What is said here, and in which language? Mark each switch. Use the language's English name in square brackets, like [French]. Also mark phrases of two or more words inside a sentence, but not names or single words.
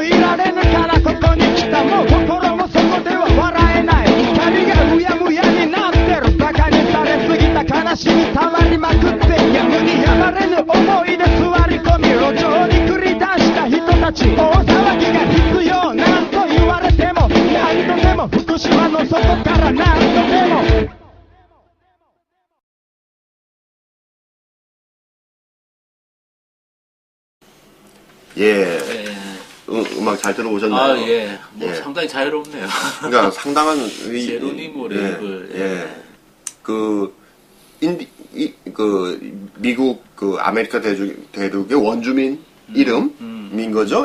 [Japanese] いられぬからここに来たもう心もそこでは笑えない怒りがうやむやになってるバカにされすぎた悲しみたまりまくってやむにやまれぬ思いで座り込み路上に繰り出した人たち大騒ぎが必要なんと言われても何度でも福島の底から何度でも [Korean] 예. 음악 잘 들어보셨나요? 아, 예. 뭐 상당히 자유롭네요. 그러니까 상당한 제로니모 랩을. 예. 그 미국 그 아메리카 대륙의 원주민 이름인 거죠.